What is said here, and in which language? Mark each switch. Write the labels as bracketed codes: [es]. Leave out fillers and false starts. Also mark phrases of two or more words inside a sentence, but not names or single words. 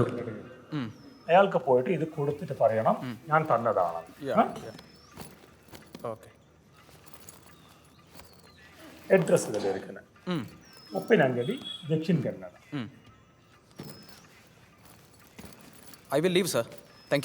[ml] അയാൾക്ക് പോയിട്ട് ഇത് കൊടുത്തിട്ട് പറയണം ഞാൻ തന്നതാണ്. ഓക്കെ. അഡ്രസ് ഇതിൽ ഇരിക്കുന്നത് ഉപ്പിനಂಗಡಿ, [kn] ದಕ್ಷಿಣ ಕನ್ನಡ. [en] I will leave sir. Thank you.